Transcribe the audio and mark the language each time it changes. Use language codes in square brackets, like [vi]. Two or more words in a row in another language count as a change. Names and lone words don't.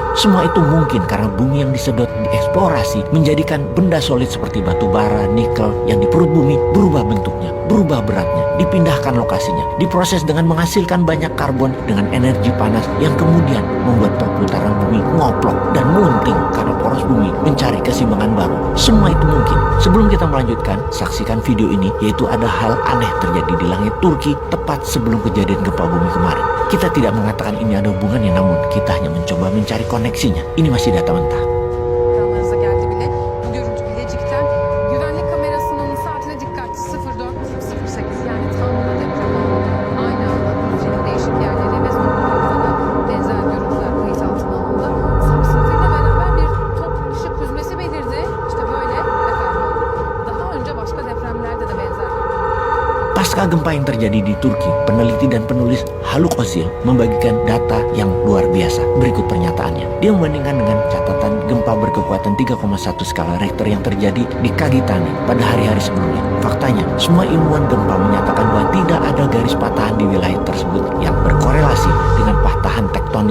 [id] Semua itu mungkin karena bumi yang disedot dieksplorasi menjadikan benda solid seperti batu bara, nikel yang di perut bumi berubah bentuknya, berubah beratnya, dipindahkan lokasinya, diproses dengan menghasilkan banyak karbon dengan energi panas yang kemudian membuat perputaran bumi ngoplok dan melunting karena poros bumi mencari keseimbangan baru. Semua itu mungkin. Sebelum kita melanjutkan, saksikan video ini, yaitu ada hal aneh terjadi di langit Turki tepat sebelum kejadian gempa bumi kemarin. Kita tidak mengatakan ini ada hubungannya, namun kita hanya mencoba mencari koneksinya. Ini masih data mentah. [tr] Ekranlarınıza geldi bile. Bu görüntü Bilecik'ten güvenlik kamerasının saatine dikkat 04.08, yani tam da deprem anı. Aynı anda ülkenin değişik yerleri ve sokaklarda da benzer görüntüler kayıt altına alındı. Sarsıntıyla beraber bir top ışık hüzmesi belirdi. İşte böyle efendim oldu. Daha önce başka depremlerde de benzer görüntüler. [id] Pasca gempa yang terjadi di Turki, peneliti dan penulis Haluk Özil membagikan data yang luar biasa. Berikut pernyataannya. Dia membandingkan dengan catatan gempa berkekuatan 3,1 skala Richter yang terjadi di Kagitane pada hari-hari sebelumnya. Faktanya, semua ilmuwan gempa menyatakan bahwa tidak ada garis patahan di wilayah tersebut yang berkorelasi dengan patahan tektonik.